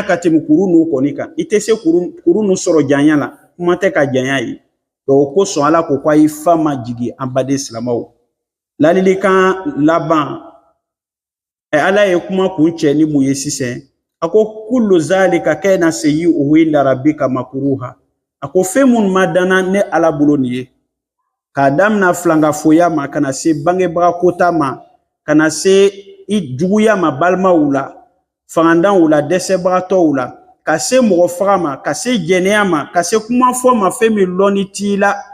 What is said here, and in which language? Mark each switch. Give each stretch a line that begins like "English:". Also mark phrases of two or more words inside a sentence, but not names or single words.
Bambara: ka tɛmɛ kuru n'u kɔni kan I tɛ se kuru n'u sɔrɔ janya la kuma tɛ ka janya ye o kosɔn ala ko ko ayi fa ma jigi an baden silamɛw ladilikan laban ala ye kuma kun cɛ ni mun ye sisan ako
Arabic: كل ذلك كان سيئه عند ربك مكروها
Bambara: ako fɛn minnu ma danna ne ala bolo nin ye k'a damina filangafoya ma kana se bangebaga kota ma kana se I juguya ma balimaw la fangandanw la dɛsɛbagatɔw la ka se mɔgɔ faga ma ka se jɛnɛya ma ka se kuma fɔ ma fɛn min lɔnni t'i la